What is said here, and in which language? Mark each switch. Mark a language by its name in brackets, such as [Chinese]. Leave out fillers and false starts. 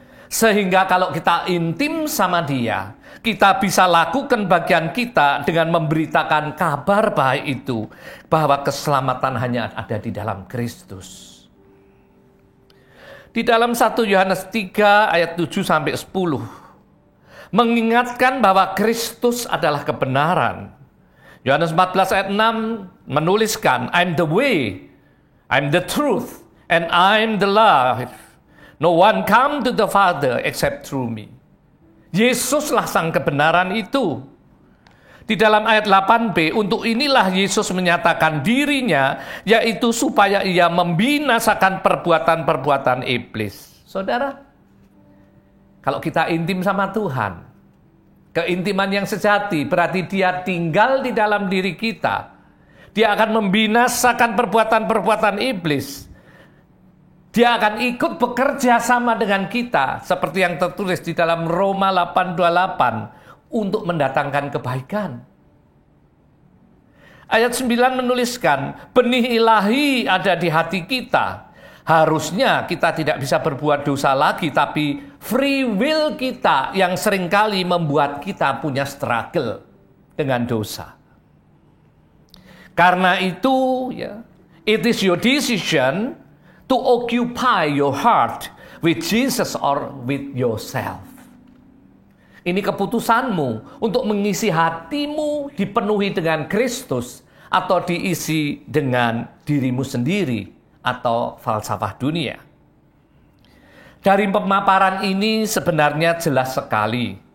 [Indonesian] Sehingga kalau kita intim sama dia, kita bisa lakukan bagian kita dengan memberitakan kabar baik itu, bahwa keselamatan hanya ada di dalam Kristus. Di dalam 1 Yohanes 3 ayat 7-10, mengingatkan bahwa Kristus adalah kebenaran. Yohanes 14 ayat 6 menuliskan, [English] I'm the way, I'm the truth, and I'm the life. No one come to the Father except through me. [Indonesian] Yesuslah sang kebenaran itu. Di dalam ayat 8b, untuk inilah Yesus menyatakan dirinya, yaitu supaya ia membinasakan perbuatan-perbuatan iblis. Saudara, kalau kita intim sama Tuhan, keintiman yang sejati berarti dia tinggal di dalam diri kita. Dia akan membinasakan perbuatan-perbuatan iblis. Dia akan ikut bekerja sama dengan kita, seperti yang tertulis di dalam Roma 8:28, untuk mendatangkan kebaikan. Ayat 9 menuliskan, benih ilahi ada di hati kita. Harusnya kita tidak bisa berbuat dosa lagi, tapi free will kita yang seringkali membuat kita punya struggle dengan dosa. Karena itu, ya, [English] it is your decision to occupy your heart with Jesus or with yourself. [Indonesian] Ini keputusanmu untuk mengisi hatimu dipenuhi dengan Kristus atau diisi dengan dirimu sendiri atau falsafah dunia. Dari pemaparan ini sebenarnya jelas sekali.